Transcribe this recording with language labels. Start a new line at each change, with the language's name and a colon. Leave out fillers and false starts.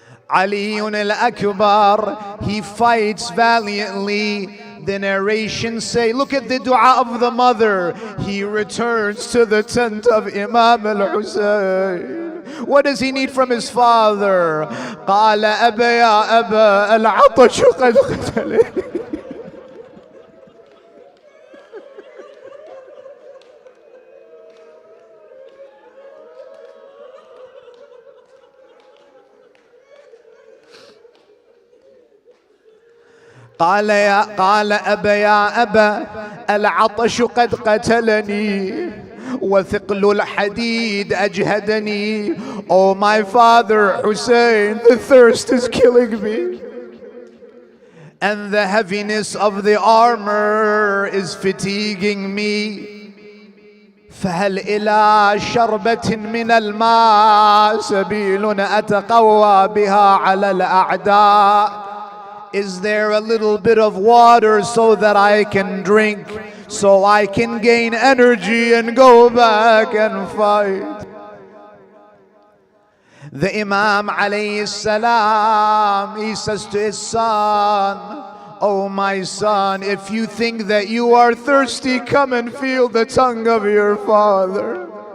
English: Ali al-Akbar, he fights valiantly. The narrations say, look at the dua of the mother. He returns to the tent of Imam al-Husayn. What does he need from his father?
Arabic: قال أبا يا أبا العطش قد قتلني. قال أبا يا أبا العطش قد قتلني وثقل الحديد أجهدني.
English: Oh my father Hussein, the thirst is killing me and the heaviness of the armor is fatiguing me.
Arabic: فهل إلى شربة من الماء سبيل أتقوى بها على الأعداء.
English: Is there a little bit of water so that I can drink, so I can gain energy and go back and fight? The Imam alayhi salam, he says to his son, oh my son, if you think that you are thirsty, come and feel the tongue of your father.